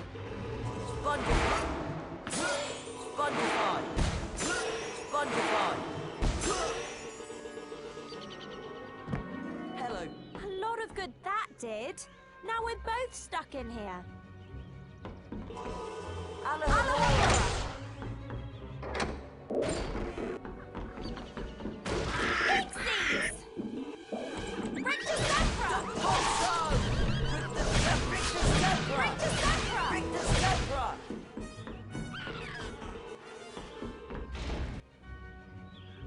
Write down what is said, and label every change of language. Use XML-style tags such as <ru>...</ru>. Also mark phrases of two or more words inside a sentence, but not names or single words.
<en>Spongify. Spongify. Spongify. Hello. A lot of good that did. Now we're both stuck in here. Alejandra. Pixies! Richter Sempra! Depulso! Richter Sempra! Richter Sempra! Richter Sempra!</en>